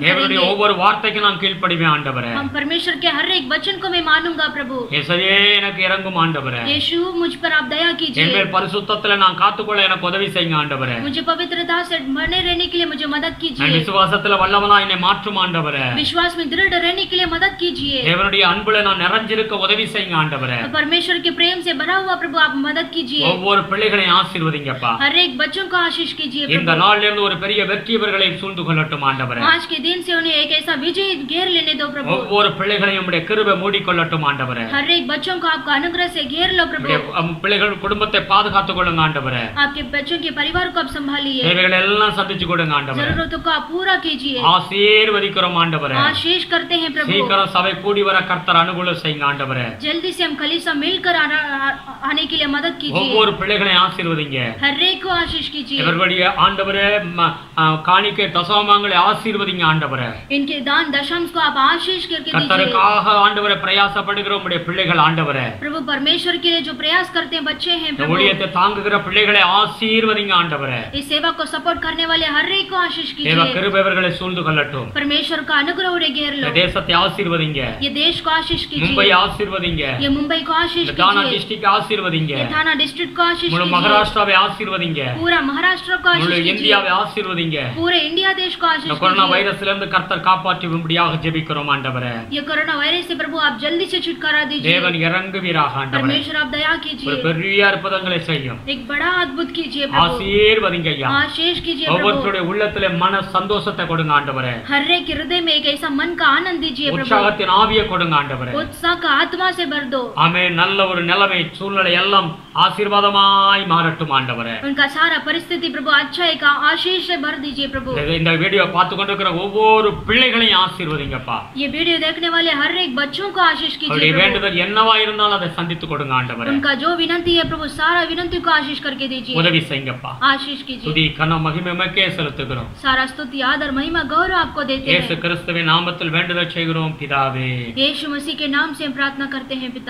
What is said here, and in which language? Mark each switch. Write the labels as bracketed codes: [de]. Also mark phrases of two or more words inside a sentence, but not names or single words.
[ta] தேவனுடைய [hi] करेंगे। [ta] ஒவ்வொரு வார்த்தைக்கு நான் கீழ்ப்படிவேன் ஆண்டவரே. [hi] हम परमेश्वर के हर एक वचन को मैं मानूंगा प्रभु। [ta] இயேசுவே எனக்கு இரங்கும் ஆண்டவரே. [hi] यीशु मुझ पर आप दया [ta] என் [hi] कीजिए। [ta] மேல் பரிசுத்தத்திலே நான் காத்துக்கொள்ள எனக்கு உதவி செய்யுங்க ஆண்டவரே. [hi] मुझे पवित्रता से बने रहने के लिए मुझे मदद [ta] நான் [hi] कीजिए। [ta] விசுவாசத்துல வல்லவனாய் என்னை மாற்றும் ஆண்டவரே. [hi] विश्वास में दृढ़ रहने के लिए मदद कीजिए। [ta] தேவனுடைய அன்புல நான் நிறைஞ்சிருக்க உதவி செய்யுங்க ஆண்டவரே. [hi] परमेश्वर के प्रेम से भरा हुआ प्रभु आप मदद कीजिए। [ta] ஒவ்வொரு பிள்ளைகளையும் ஆசீர்வதிங்கப்பா. [hi] हर एक बच्चों को आशीष कीजिए [ta] இந்த [hi] प्रभु। [ta] நாள்ல இருந்து ஒரு பெரிய வெற்றி இவர்களை சூழ்ந்து கொள்ளட்டும் ஆண்டவரே. [hi] आज के दिन से उन्हें एक ऐसा विजय घेर लेने दो प्रभु। [ta] ஒவ்வொரு பிள்ளைகளையும் உம்முடைய கிருபை மூடிக்கொள்ளட்டும் ஆண்டவரே. [hi] हर एक बच्चों को आपका अनुग्रह से घेर लो प्रभु। [ta] உம்முடைய பிள்ளைகள் குடும்பத்தை பாதுகாத்துக் கொள்ளுங்க ஆண்டவரே. [hi] आपके बच्चों के परिवार को आप संभालिए। [ta] தேவைகளை எல்லாம் சந்திச்சு கொடுங்க ஆண்டவரே. [hi] जरूरतों को आप पूरा कीजिए। [ta] ஆசீர்வதிக்கிறோம் ஆண்டவரே. [hi] आशीष करते हैं प्रभु। [ta] சீக்கிரம் சபை கூடி வர கர்த்தர் அனுகூலம் செய்யுங்க ஆண்டவரே. [hi] जल्दी से हम कलीसिया मिलकर आने के लिए मदद कीजिए। [ta] ஒவ்வொரு பிள்ளைகளையும் ஆசீர்வதிங்க. [hi] हर एक को आशीष कीजिए। [ta] இவர்களுடைய ஆண்டவரே காணிக்கை தசமங்களை ஆசீர்வதிங்க ஆண்டவரே. [hi] इनके दान दशमांश को आप आशीष करके दीजिए। [ta] கர்த்தருக்காக ஆண்டவரே பிரயாசப்படுகிற உம்முடைய பிள்ளைகள் ஆண்டவரே. [hi] प्रभु परमेश्वर के लिए जो प्रयास करते हैं बच्चे हैं [ta] இந்த [hi] प्रभु। [ta] ஊழியத்தை தாங்குகிற பிள்ளைகளை ஆசீர்வதிங்க ஆண்டவரே. [hi] इस सेवा को सपोर्ट करने वाले हर एक को आशीष [ta] தேவ [hi] कीजिए। [ta] கிருபை இவர்களை சூழ்ந்து கொள்ளட்டும். [hi] परमेश्वर का अनुग्रह उन्हें घेर लो। [ta] இந்த தேசத்தை ஆசீர்வதிங்க. [hi] ये देश को आशीष [ta] மும்பை [hi] कीजिए। [ta] ஆசீர்வதிங்க. [hi] ये मुंबई को आशीष [ta] இந்த தானா [hi] कीजिए। [ta] டிஸ்ட்ரிக்ட் ஆசீர்வதிங்க. [hi] ये थाना डिस्ट्रिक्ट को आशीष [ta] முழு [hi] कीजिए। [ta] மகாராஷ்டிராவை ஆசீர்வதிங்க. [hi] पूरा महाराष्ट्र को [ta] முழு [hi] आशीष कीजिए। [ta] இந்தியாவை ஆசீர்வதிங்க. [hi] पूरे इंडिया देश को [ta] இந்த [hi] आशीष [ta] கொரோனா [hi] कीजिए। [ta] வைரஸ்ல இருந்து கர்த்தர் காப்பாற்றும்படியாக ஜெபிக்கிறோம் ஆண்டவரே. [hi] ये कोरोना वायरस से प्रभु आप जल्दी से छुटकारा दीजिए। [ta] தேவன் இறங்குவீராக ஆண்டவரே. [hi] परमेश्वर आप दया [ta] ஒரு [hi] कीजिए। [ta] பெரிய அற்புதங்களை செய்யும். [hi] एक बड़ा अद्भुत कीजिए प्रभु। [ta] ஆசீர்வதிங்க ஐயா. [hi] आशीष कीजिए प्रभु, [ta] ஒவ்வொருத்தருடைய உள்ளத்திலே மன சந்தோஷத்தை கொடுங்க ஆண்டவரே. [hi] हर एक हृदय में एक ऐसा मन का आनंद दीजिए प्रभु, [ta] உற்சாகத்தின் ஆவியை கொடுங்க ஆண்டவரே. [hi] उत्साह का आत्मा से भर दो। [ta] ஆமென். நல்ல ஒரு நிலைமை சூழ்நிலை எல்லாம் ஆசீர்வாதமாய் மாறட்டும் ஆண்டவரே. [hi] उनका सारा परिस्थिति प्रभु अच्छाई का आशीष से भर दीजिए प्रभु। [ta] இந்த வீடியோ பார்த்து கொண்டிருக்கிற ஒவ்வொரு பிள்ளைகளையும் ஆசீர்வதிங்கப்பா. [hi] ये वीडियो देखने वाले हर एक बच्चों को आशीष कीजिए [ta] அவருடைய [hi] प्रभु। [ta] வேண்டுதல் என்னவா இருந்தாலும் அதை சந்தித்து கொடுங்க ஆண்டவரே. [hi] उनका जो विनती है प्रभु, सारा विनती को आशीष करके दीजिए, [ta] உதவி செய்யுங்கப்பா. [hi] आशीष कीजिए। [ta] துதி கன மகிமை உமக்கே செலுத்துகிறோம். [hi] सारा स्तुति आदर महिमा गौरव आपको देते [ta] இயேசு [hi] हैं। [ta] கிறிஸ்துவின் நாமத்தில் வேண்டுதல் செய்கிறோம் பிதாவே. [hi] यीशु मसीह के नाम से हम प्रार्थना करते हैं पिता,